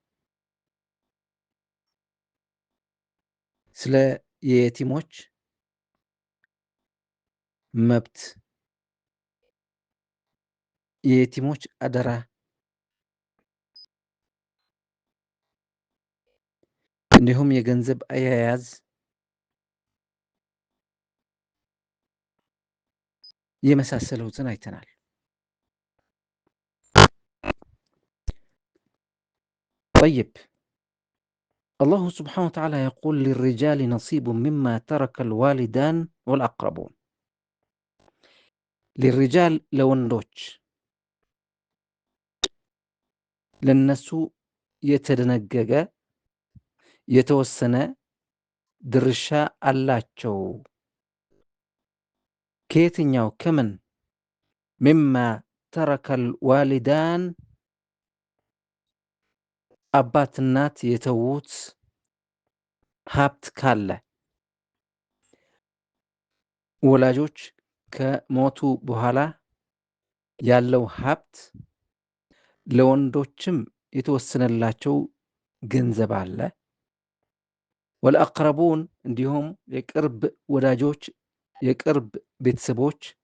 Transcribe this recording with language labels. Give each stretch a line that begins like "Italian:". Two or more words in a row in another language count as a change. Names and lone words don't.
Amharic: ስለ የየቲሞች መብት፣ የየቲሞች አደራ፣ እንዲሁም የገንዘብ አያያዝ የመሳሰሉትን አይተናል።
Arabic: طيب، الله سبحانه وتعالى يقول: للرجال نصيب مما ترك الوالدان والأقربون.
Amharic: للرجال ለወንዶች ለነሱ የተደነገገ የተወሰነ ድርሻ አላቸው። ከየትኛው? ከምን?
Arabic: مما ترك الوالدان
Amharic: አባት እናት የተዉት ሀብት ካለ፣ ወላጆች ከሞቱ በኋላ ያለው ሀብት፣ ለወንዶችም የተወሰነላቸው ገንዘብ አለ። ወልአቅረቡን እንዲሁም የቅርብ ወዳጆች፣ የቅርብ ቤተሰቦች